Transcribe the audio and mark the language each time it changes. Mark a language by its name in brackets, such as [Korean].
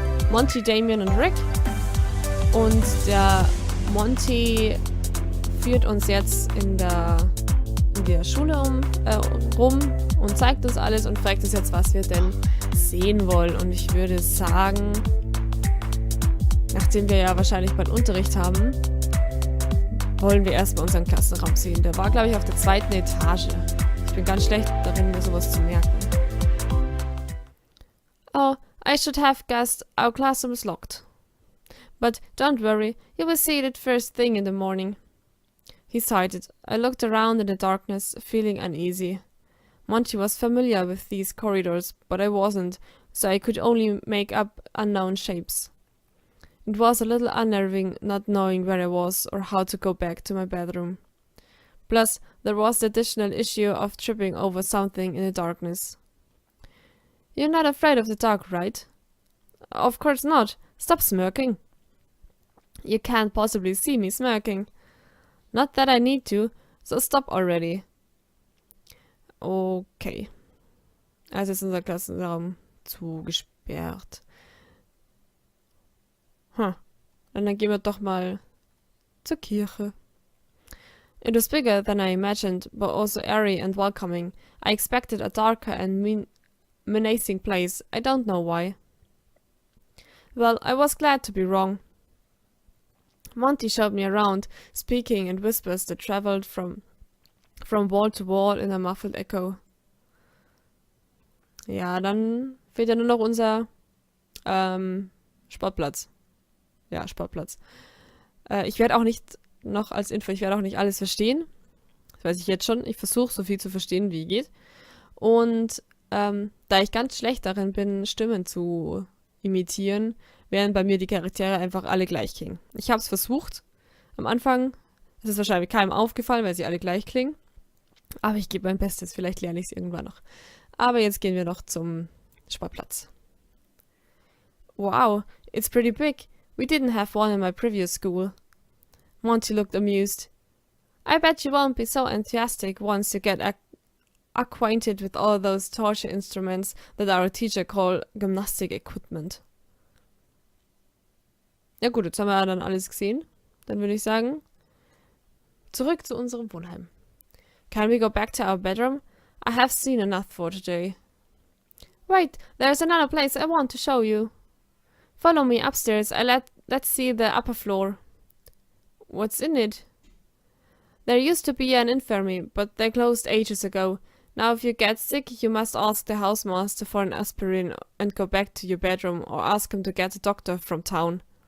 [German] Monty, Damien und Rick. Und der Monty führt uns jetzt in der Schule rum und zeigt uns alles und fragt uns jetzt, was wir denn sehen wollen. Und ich würde sagen, nachdem wir ja wahrscheinlich bald Unterricht haben, wollen wir erstmal unseren Klassenraum sehen. Der war, glaube ich, auf der 2. Etage. Ich bin ganz schlecht darin, mir sowas zu merken. [English] Oh, I should have guessed our classroom is locked. But don't worry, you will see it first thing in the morning. He sighed. I looked around in the darkness, feeling uneasy. Monty was familiar with these corridors, but I wasn't, so I could only make up unknown shapes. It was a little unnerving not knowing where I was or how to go back to my bedroom. Plus, there was the additional issue of tripping over something in the darkness. You're not afraid of the dark, right? Of course not. Stop smirking. You can't possibly see me smirking. Not that I need to, so stop already. Okay. [German] Also ist unser Klassenraum zugesperrt. Und dann gehen wir doch mal zur Kirche. [English] It was bigger than I imagined, but also airy and welcoming. I expected a darker and menacing place. I don't know why. Well, I was glad to be wrong. Monty showed me around, speaking in whispers that traveled from wall to wall in a muffled echo. [German] Ja, dann fehlt ja nur noch unser Sportplatz. Ja, Sportplatz. Ich werde auch nicht, noch als Info, ich werde auch nicht alles verstehen. Das weiß ich jetzt schon. Ich versuche so viel zu verstehen, wie geht. Und da ich ganz schlecht darin bin, Stimmen zu imitieren, während bei mir die Charaktere einfach alle gleich klingen. Ich habe es versucht. Am Anfang ist es wahrscheinlich keinem aufgefallen, weil sie alle gleich klingen. Aber ich gebe mein Bestes. Vielleicht lerne ich es irgendwann noch. Aber jetzt gehen wir noch zum Sportplatz. [English] Wow, it's pretty big. We didn't have one in my previous school. Monty looked amused. I bet you won't be so enthusiastic once you get acquainted with all those torture instruments that our teacher call gymnastic equipment. [German] Ja gut, jetzt haben wir ja dann alles gesehen. Dann würde ich sagen, zurück zu unserem Wohnheim. [English] Can we go back to our bedroom? I have seen enough for today. Wait, there's another place I want to show you. Follow me upstairs. Let's see the upper floor. What's in it? There used to be an infirmary, but they closed ages ago. Now if you get sick, you must ask the housemaster for an aspirin and go back to your bedroom or ask him to get a doctor from town.